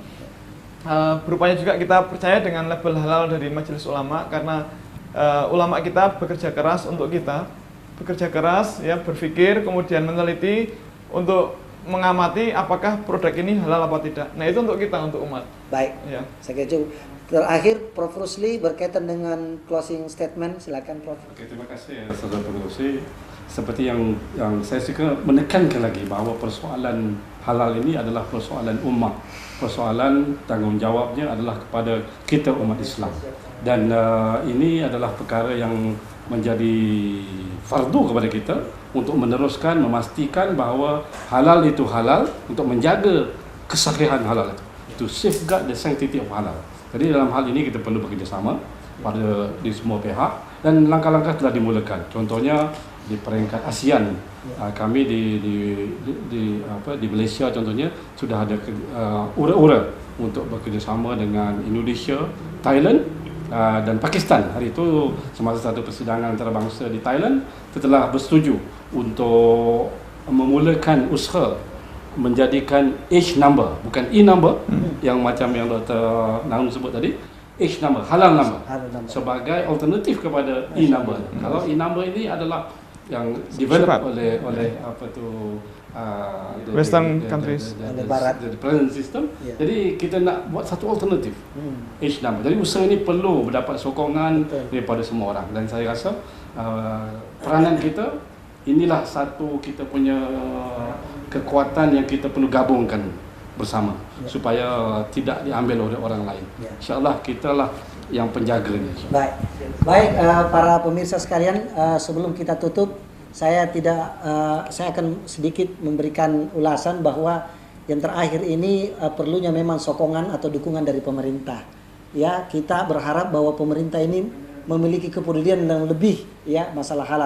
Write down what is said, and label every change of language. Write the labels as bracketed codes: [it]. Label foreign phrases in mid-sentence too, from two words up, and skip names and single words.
[id] Berupaya juga kita percaya dengan label halal dari Majelis Ulama, karena ulama kita bekerja keras untuk kita, bekerja keras ya, berpikir kemudian meneliti untuk mengamati apakah produk ini halal apa tidak. Nah itu untuk kita, untuk umat. Baik ya. Saya kira terakhir Prof Rusli berkaitan dengan [en] closing statement, [id] silakan Prof. [ms] Oke, terima kasih ya Saudara Pengurusi. Seperti yang saya suka menekankan lagi bahawa persoalan halal ini adalah persoalan ummah. Persoalan tanggungjawabnya adalah kepada kita umat Islam. Dan ini adalah perkara yang menjadi fardu kepada kita untuk meneruskan, memastikan bahawa halal itu halal, untuk menjaga kesahihan halal itu. [en] To safeguard the sanctity of halal. [ms] Jadi dalam hal ini kita perlu bekerjasama di semua pihak, dan langkah-langkah telah dimulakan. Contohnya di peringkat ASEAN, kami di Malaysia contohnya sudah ada ura-ura untuk bekerjasama dengan Indonesia, Thailand dan Pakistan. Hari itu semasa satu persidangan antarabangsa di Thailand, kita telah bersetuju untuk memulakan usaha menjadikan [en] age number, [ms] bukan e-number yang macam yang Dr. Naum sebut tadi, [en] age number, halal number, [ms] sebagai alternatif kepada e-number. Kalau e-number ini adalah yang develop oleh apa tu [en] Western countries, the present system. [ms] Jadi kita nak buat satu alternatif, [en] age number. [ms] Jadi usaha ini perlu mendapat sokongan daripada semua orang, dan saya rasa peranan kita inilah satu kita punya kekuatan yang kita perlu gabungkan bersama supaya tidak diambil oleh orang lain. InsyaAllah kita lah yang penjaganya. [id] Baik, para pemirsa sekalian, sebelum kita tutup, saya akan sedikit memberikan ulasan bahwa yang terakhir ini perlunya memang sokongan atau dukungan dari pemerintah. Ya, kita berharap bahwa pemerintah ini memiliki kepedulian yang lebih ya masalah halal.